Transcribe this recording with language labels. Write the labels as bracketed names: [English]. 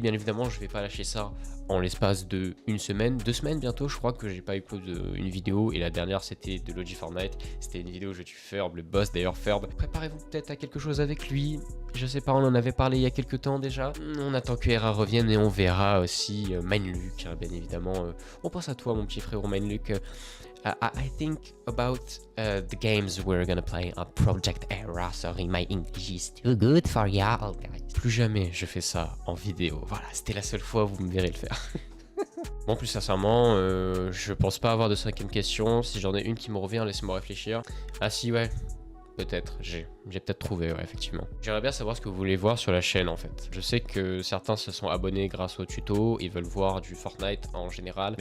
[French] Bien évidemment, je vais pas lâcher ça en l'espace de 1 semaine, 2 semaines bientôt. Je crois que j'ai pas eu une vidéo et la dernière c'était de l'OG Fortnite. C'était une vidéo où je tue Ferb, le boss d'ailleurs Ferb. Préparez-vous peut-être à quelque chose avec lui. Je sais pas, on en avait parlé il y a quelques temps déjà. On attend que Hera revienne et on verra aussi Mindluck, hein, bien évidemment. On pense à toi mon petit frérot Mindluck. [English] I think about the games we're gonna play on Project Era. Sorry, my English is too good for y'all, guys. [French] Plus jamais je fais ça en vidéo. Voilà, c'était la seule fois où vous me verrez le faire. Bon, plus sincèrement, je pense pas avoir de 5e question. Si j'en ai une qui me revient, laissez-moi réfléchir. Ah si, ouais. Peut-être, j'ai peut-être trouvé, ouais, effectivement. J'aimerais bien savoir ce que vous voulez voir sur la chaîne en fait. Je sais que certains se sont abonnés grâce au tuto, ils veulent voir du Fortnite en général.